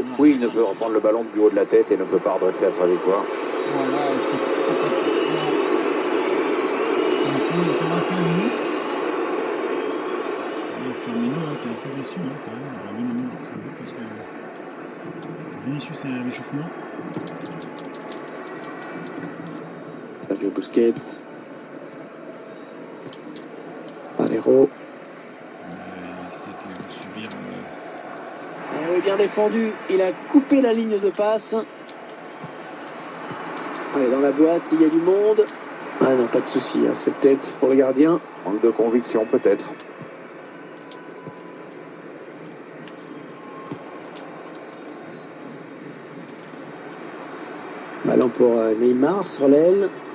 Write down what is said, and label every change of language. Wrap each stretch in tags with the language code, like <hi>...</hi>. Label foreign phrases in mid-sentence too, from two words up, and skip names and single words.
<fr>Oui, il ne peut reprendre le ballon du haut de la tête et ne peut pas redresser la trajectoire. Voilà, c'est un peu à nous. Firmino qui est un peu déçu quand même. On a bien aimé marquer son but parce que Vinicius est à l'échauffement. Sergio Busquets. Valero. est bien défendu. Il a coupé la ligne de passe. Allez, dans la boîte, il y a du monde. Ah non, pas de souci, hein, cette tête pour le gardien. Manque de conviction peut-être. Ballon pour Neymar sur l'aile.</fr>